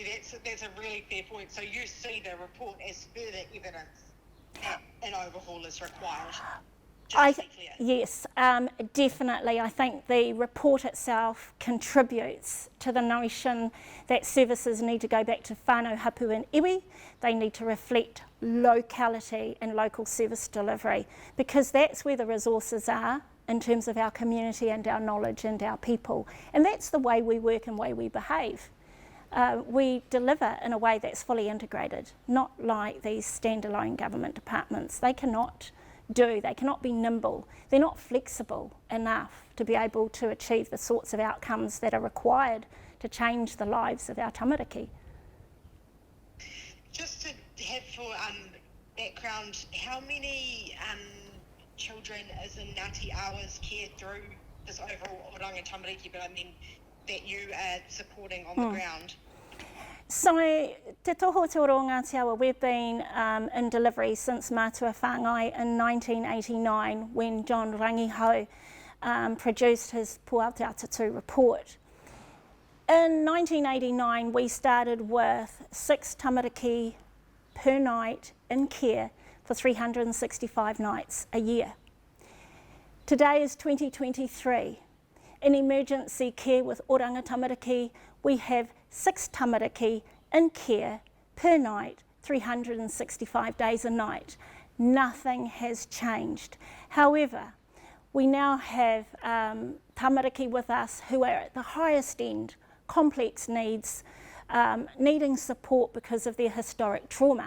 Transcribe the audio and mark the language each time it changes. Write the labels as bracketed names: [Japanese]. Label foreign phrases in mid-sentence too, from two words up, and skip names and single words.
[English] That's a really fair point. So you see the report as further evidence that an overhaul is required? Yes, definitely. I think the report itself contributes to the notion that services need to go back to whānau, hapu and iwi. They need to reflect locality and local service delivery, because that's where the resources are in terms of our community and our knowledge and our people. And that's the way we work and way we behave. we deliver in a way that's fully integrated, not like these standalone government departments. They cannot be nimble. They're not flexible enough to be able to achieve the sorts of outcomes that are required to change the lives of our tamariki. Just to have for background, how many children is in Ngāti Awa's care through this overall oranga tamariki, but I mean that you are supporting on the ground? So, Te Tohu Te Oro Ngāti Awa, we've been in delivery since Mātua Whāngai in 1989 when John Rangihau produced his Puautautatū report. In 1989, we started with 6 tamariki per night in care for 365 nights a year. Today is 2023. In emergency care with oranga tamariki, we have 6 tamariki in care per night, 365 days a night. Nothing has changed. However, we now have tamariki with us who are at the highest end, complex needs, needing support because of their historic trauma.